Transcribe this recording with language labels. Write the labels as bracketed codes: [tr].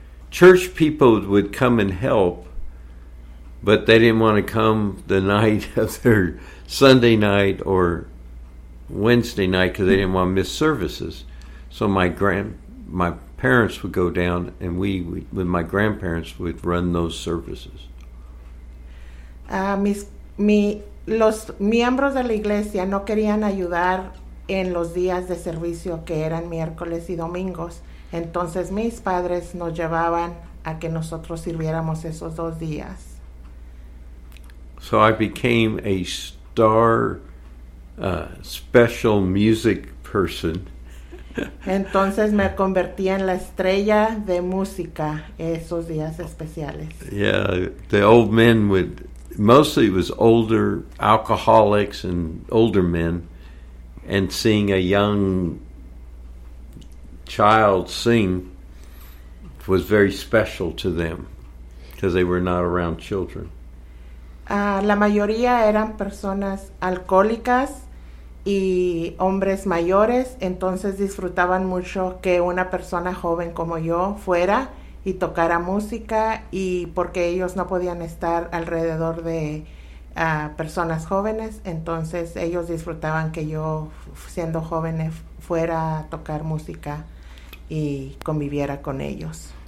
[en] Church people would come and help, but they didn't want to come the night of their Sunday night or Wednesday night because they didn't want to miss services. So my parents would go down, and we with my grandparents would run those services. [es] Los miembros de la iglesia no querían ayudar en los días de servicio, que eran miércoles y domingos. Entonces mis padres nos llevaban a que nosotros sirviéramos esos dos días. [en] So I became a star special music person. [es] Entonces me convertí en la estrella de música esos días especiales. [en] Yeah, the old men would, mostly it was older alcoholics and older men, and seeing a young child sing was very special to them because they were not around children. [es] La mayoría eran personas alcohólicas y hombres mayores, entonces disfrutaban mucho que una persona joven como yo fuera y tocara música, y porque ellos no podían estar alrededor de personas jóvenes, entonces ellos disfrutaban que yo, siendo joven, fuera a tocar música y conviviera con ellos.